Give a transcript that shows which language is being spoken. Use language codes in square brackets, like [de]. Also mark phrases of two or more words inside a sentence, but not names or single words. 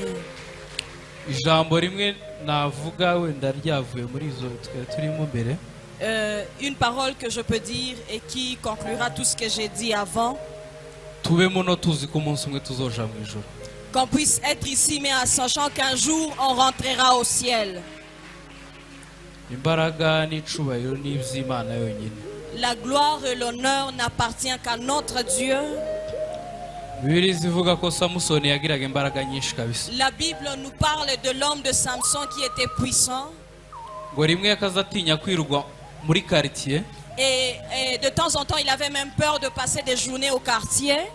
[rn] Ijambo rimwe navuga wenda ryavuye muri izo turimo mbere. [fr] Une parole que je peux dire et qui conclura tout ce que j'ai dit avant. [rn] Tubemo no tuzi ko umunsi umwe tuzoja mu ijuru. [fr] Qu'on puisse être ici mais en sachant qu'un jour on rentrera au ciel. [rn] Imbaraga n'icubahiro n'ivy'Imana yonyine. [fr] La gloire et l'honneur n'appartient qu'à notre Dieu. La Bible nous parle de l'homme de Samson qui était puissant. Et de temps en temps, il avait même peur de passer des journées au quartier.